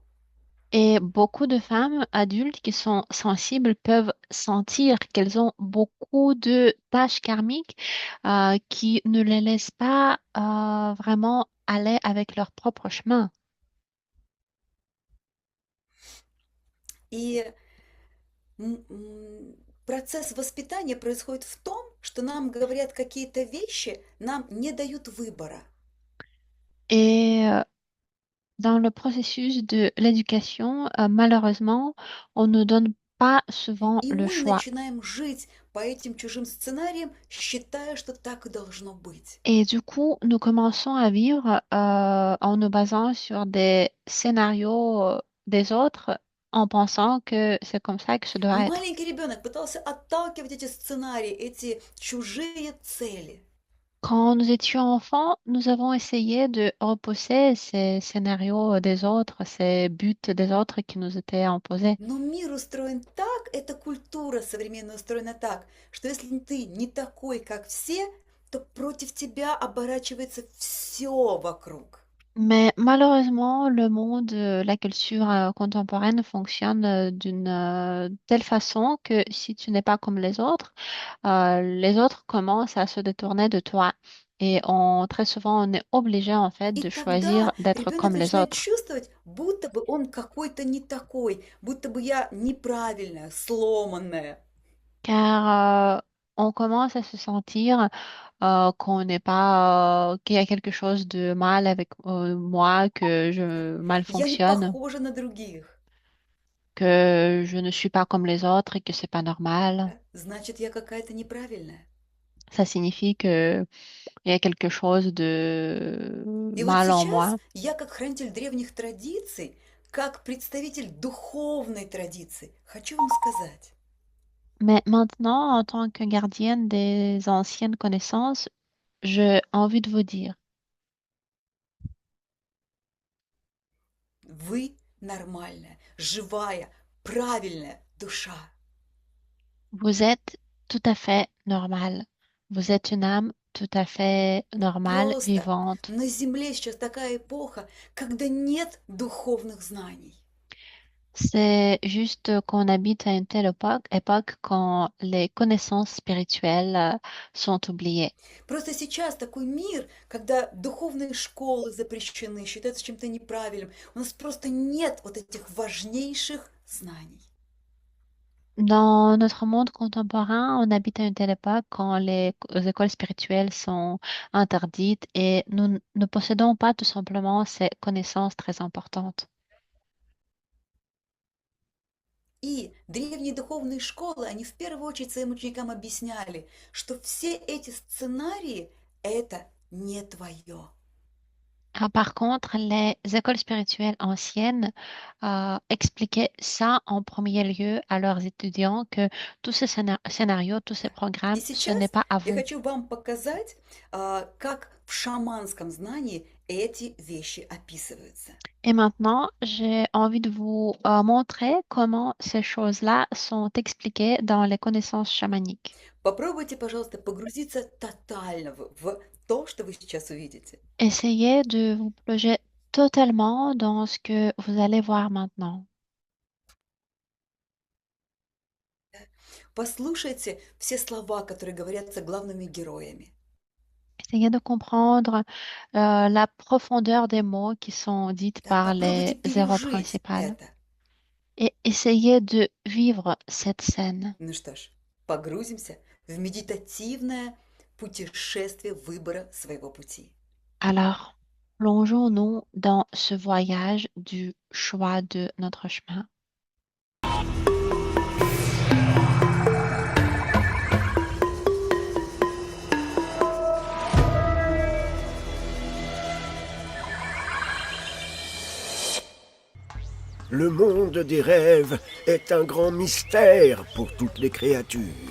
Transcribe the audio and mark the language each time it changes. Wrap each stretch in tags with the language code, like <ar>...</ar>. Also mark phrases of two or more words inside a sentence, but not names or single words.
<fr>Et beaucoup de femmes adultes qui sont sensibles peuvent sentir qu'elles ont beaucoup de tâches karmiques qui ne les laissent pas vraiment aller avec leur propre chemin.</fr> <ru>И процесс воспитания происходит в том, что нам говорят какие-то вещи, нам не дают выбора.</ru> <fr>Et dans le processus de l'éducation, malheureusement, on ne donne pas souvent</fr> <ru>И</ru> <fr>le</fr> <ru>мы</ru> <fr>choix.</fr> <ru>начинаем жить по этим чужим сценариям, считая, что так и должно быть.</ru> <fr>Et du coup, nous commençons à vivre en nous basant sur des scénarios des autres, en pensant que c'est comme ça que ça</fr> <ru>И</ru> <fr>doit être.</fr> <ru>маленький ребенок пытался отталкивать эти сценарии, эти чужие цели.</ru> <fr>Quand nous étions enfants, nous avons essayé de repousser ces scénarios des autres, ces buts des autres qui nous étaient imposés.</fr> <ru>Но мир устроен так, эта культура современная устроена так, что если ты не такой, как все, то против тебя оборачивается все вокруг.</ru> <fr>Mais malheureusement, le monde, la culture contemporaine fonctionne d'une telle façon que si tu n'es pas comme les autres commencent à se détourner de toi. Et très souvent, on est obligé en fait</fr> <ru>И</ru> <fr>de choisir</fr> <ru>тогда</ru> <fr>d'être</fr> <ru>ребенок</ru> <fr>comme les</fr> <ru>начинает</ru> <fr>autres.</fr> <ru>чувствовать, будто бы он какой-то не такой, будто бы я неправильная, сломанная.</ru> <fr>Car on commence à se sentir qu'on n'est pas, qu'il y a quelque chose de mal avec moi, que je mal</fr> <ru>Я не</ru> <fr>fonctionne,</fr> <ru>похожа на других.</ru> <fr>que je ne suis pas comme les autres et que c'est pas normal.</fr> <ru>Да? Значит, я какая-то неправильная.</ru> <fr>Ça signifie que il y a quelque chose de</fr> <ru>И вот</ru> <fr>mal en</fr> <ru>сейчас</ru> <fr>moi.</fr> <ru>я, как хранитель древних традиций, как представитель духовной традиции, хочу вам сказать,</ru> <fr>Mais maintenant, en tant que gardienne des anciennes connaissances, j'ai envie de vous dire,</fr> <ru>вы нормальная, живая, правильная душа.</ru> <fr>vous êtes tout à fait normal. Vous êtes une âme tout à fait normale,</fr> <ru>Просто</ru> <fr>vivante.</fr> <ru>на Земле сейчас такая эпоха, когда нет духовных знаний.</ru> <fr>C'est juste qu'on habite à une telle époque quand les connaissances spirituelles sont oubliées.</fr> <ru>Просто сейчас такой мир, когда духовные школы запрещены, считаются чем-то неправильным. У нас просто нет вот этих важнейших знаний.</ru> <fr>Dans notre monde contemporain, on habite à une telle époque quand les écoles spirituelles sont interdites et nous ne possédons pas tout simplement ces connaissances très importantes.</fr> <ru>И древние духовные школы, они в первую очередь своим ученикам объясняли, что все эти сценарии– это не твое.</ru> <fr>Ah, par contre, les écoles spirituelles anciennes expliquaient ça en premier lieu à leurs étudiants que tous ces scénarios, tous ces</fr> <ru>И</ru> <fr>programmes, ce n'est</fr> <ru>сейчас</ru> <fr>pas à</fr> <ru>я</ru> <fr>vous.</fr> <ru>хочу вам показать, как в шаманском знании эти вещи описываются.</ru> <fr>Et maintenant, j'ai envie de vous montrer comment ces choses-là sont expliquées dans les connaissances chamaniques.</fr> <ru>Попробуйте, пожалуйста, погрузиться тотально в то, что вы сейчас увидите.</ru> <fr>Essayez de vous plonger totalement dans ce que vous allez voir maintenant.</fr> <ru>Послушайте все слова, которые говорятся главными героями.</ru> <fr>Essayez de comprendre la profondeur des mots qui sont dites</fr> <ru>Да,</ru> <fr>par</fr> <ru>попробуйте</ru> <fr>les héros</fr> <ru>пережить</ru> <fr>principaux</fr> <ru>это.</ru> <fr>et essayez de vivre cette scène. Ну что ж, погрузимся в медитативное путешествие выбора своего пути. Alors, plongeons-nous dans ce voyage du choix de notre chemin. Le monde des rêves est un grand mystère pour toutes les créatures.</fr>